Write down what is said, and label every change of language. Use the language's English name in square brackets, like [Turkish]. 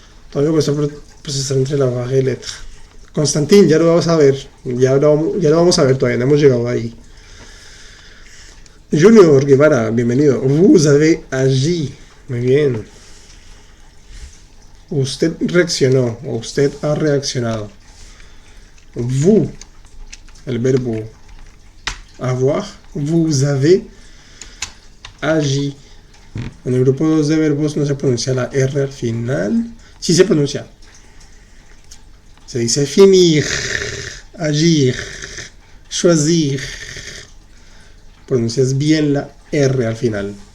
[Spanish] Todavía cuesta procesar entre la baja y letra. Constantín, ya lo vamos a ver. Ya lo vamos a ver, todavía no hemos llegado ahí. Junior Guevara, bienvenido. [French] Vous avez agi. [Spanish] Muy bien. Usted reaccionó, o usted ha reaccionado. [French] Vous, [Spanish] el verbo [French] avoir, vous avez agi. [Spanish] En el grupo 2 de verbos no se pronuncia la R al final. Sí se pronuncia. Se dice finir, agir, choisir. Pronuncias bien la R al final.